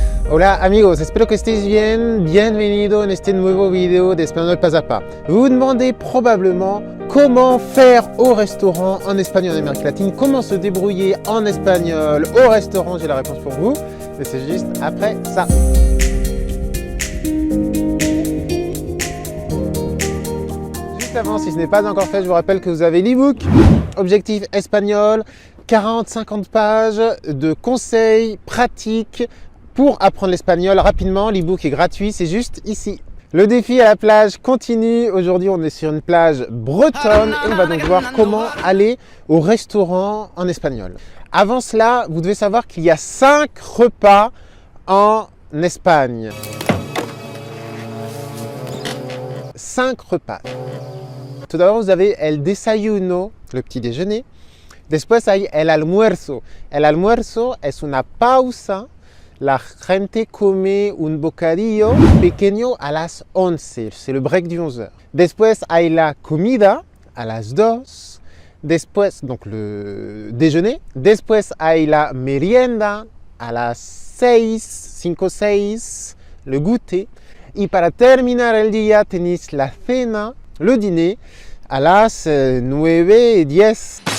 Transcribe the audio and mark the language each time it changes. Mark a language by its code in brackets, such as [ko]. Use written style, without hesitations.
[es] Hola amigos, espero que estéis bien. Bienvenido en este nuevo video d'Espagnol Pas à Pas. [fr] Vous vous demandez probablement comment faire au restaurant en espagnol en Amérique latine, comment se débrouiller en espagnol au restaurant. J'ai la réponse pour vous, mais c'est juste après ça. Juste avant, si ce n'est pas encore fait, je vous rappelle que vous avez l'e-book Objectif Espagnol, 40-50 pages de conseils pratiques pour apprendre l'espagnol rapidement. L'e-book est gratuit, c'est juste ici. Le défi à la plage continue. Aujourd'hui, on est sur une plage bretonne et on va donc voir comment aller au restaurant en espagnol. Avant cela, vous devez savoir qu'il y a 5 repas en Espagne. 5 repas. Tout d'abord, vous avez el desayuno, le petit déjeuner. [es] Después hay el almuerzo. El almuerzo es una pausa. La gente come un bocadillo pequeño a las 11. [fr] C'est le break du 11h. [es] Después hay la comida a las 2. [fr] Después, donc le déjeuner. [es] Después hay la merienda a las 6, 5 6, [fr] le goûter. [es] Y para terminar el día tenéis la cena, [fr] le dîner, [es] à las 9 et 10.